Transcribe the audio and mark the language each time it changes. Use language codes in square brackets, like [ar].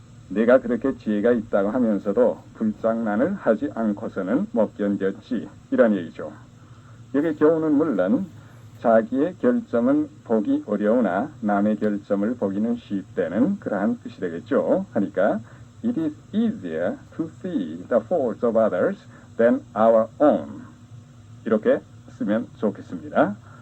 [ko] 내가 그렇게 지혜가 있다고 하면서도 불장난을 하지 않고서는 못 견뎠지. 이런 얘기죠. 여기 교훈은 물론 자기의 결점은 보기 어려우나 남의 결점을 보기는 쉽다는 그러한 뜻이 되겠죠. 하니까 [en] It is easier to see the faults of others than our own. [ko] 이렇게 쓰면 좋겠습니다.